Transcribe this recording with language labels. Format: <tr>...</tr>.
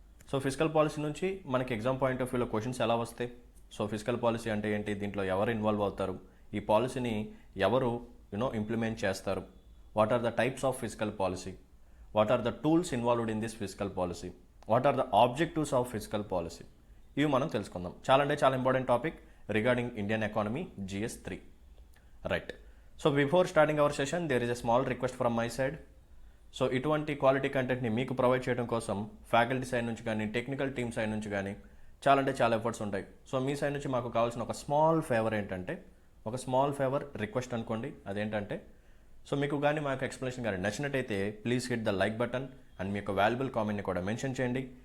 <te>So fiscal policy నుంచి మనకి exam point of వ్యూలో క్వశ్చన్స్ ఎలా వస్తాయి, సో ఫిస్కల్ పాలసీ అంటే ఏంటి, దీంట్లో ఎవరు ఇన్వాల్వ్ అవుతారు, ఈ పాలసీని ఎవరు ఇంప్లిమెంట్ చేస్తారు,</te> <en>what are the types of fiscal policy, what are the tools involved in this fiscal policy, what are the objectives of fiscal policy,</en> <te>ఇవి మనం తెలుసుకుందాం. చాలా important topic</te> <en>regarding Indian economy GS 3. Right. So before starting our session, there is a small request from my side.</en> <te>So ఇటువంటి quality కంటెంట్ని మీకు provide చేయడం కోసం faculty side నుంచి కానీ టెక్నికల్ టీమ్ సైడ్ నుంచి కానీ చాలా ఎఫర్ట్స్ ఉంటాయి. సో మీ సైడ్ నుంచి మాకు కావాల్సిన ఒక స్మాల్ ఫేవర్ ఏంటంటే, ఒక స్మాల్ ఫేవర్ రిక్వెస్ట్ అనుకోండి. అదేంటంటే, సో మీకు కానీ మాకు ఎక్స్ప్లెనేషన్ కానీ నచ్చినట్టయితే</te> <en>please hit the like button</en> <te>and మీ యొక్క వాల్యుబుల్ కామెంట్ని కూడా మెన్షన్ చేయండి.</te>